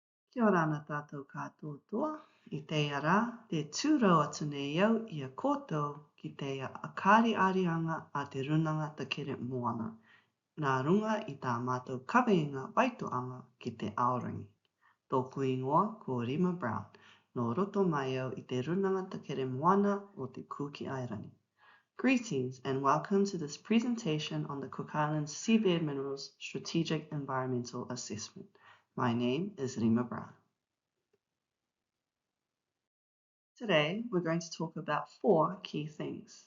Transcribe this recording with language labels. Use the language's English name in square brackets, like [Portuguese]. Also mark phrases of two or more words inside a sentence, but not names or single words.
[Rarotongan] Kia ora ana tātou katoa, I te ara, te tūrau atu nei au I a koutou ki te akari arianga a te runanga te kere moana. Nā runga I tā mātou kaweinga waitoanga ki te aorangi. Tōku ingoa ko Rima Brown, no roto mai au I te runanga te kere moana o te Kuki Airani. [English] Greetings and welcome to this presentation on the Cook Islands Seabed Minerals Strategic Environmental Assessment. My name is Rima Brown. Today, we're going to talk about 4 key things.